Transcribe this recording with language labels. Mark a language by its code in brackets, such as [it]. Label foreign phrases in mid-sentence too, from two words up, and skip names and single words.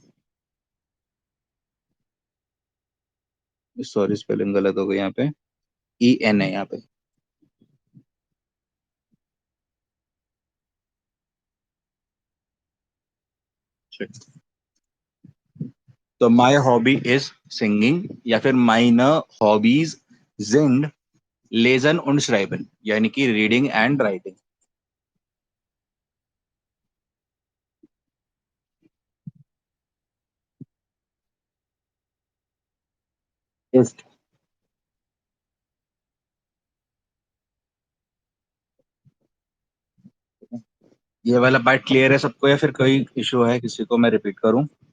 [en] sorry spelling [hi] गलत हो गई यहाँ पे, EN है यहाँ पे। [de] तो [en] my hobby is singing, [hi] या फिर [de] meine Hobbys sind lesen und schreiben, [hi] यानी कि [en] reading and writing. [hi] इस ये वाला [en] part clear [hi] है सबको, या फिर कोई इशू है किसी को, मैं रिपीट करूं?